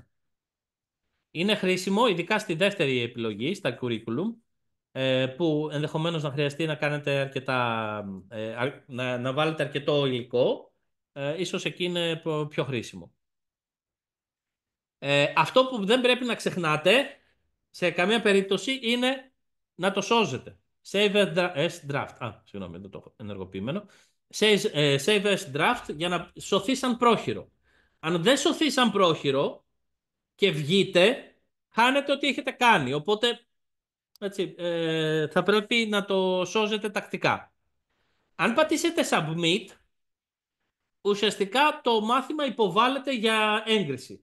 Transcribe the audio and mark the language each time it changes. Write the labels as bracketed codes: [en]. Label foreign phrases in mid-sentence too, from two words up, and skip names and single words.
[el] Είναι χρήσιμο, ειδικά στη δεύτερη επιλογή, στα curriculum, που ενδεχομένως να χρειαστεί να κάνετε να βάλετε αρκετό υλικό, ίσως εκεί είναι πιο χρήσιμο. Αυτό που δεν πρέπει να ξεχνάτε σε καμία περίπτωση είναι να το σώζετε. [en] Save as draft. [el] Συγγνώμη, δεν το έχω ενεργοποιημένο. [en] Save as draft [el] για να σωθεί σαν πρόχειρο. Αν δεν σωθεί σαν πρόχειρο και βγείτε, χάνετε ό,τι έχετε κάνει. Οπότε έτσι, θα πρέπει να το σώζετε τακτικά. Αν πατήσετε submit, ουσιαστικά το μάθημα υποβάλλεται για έγκριση.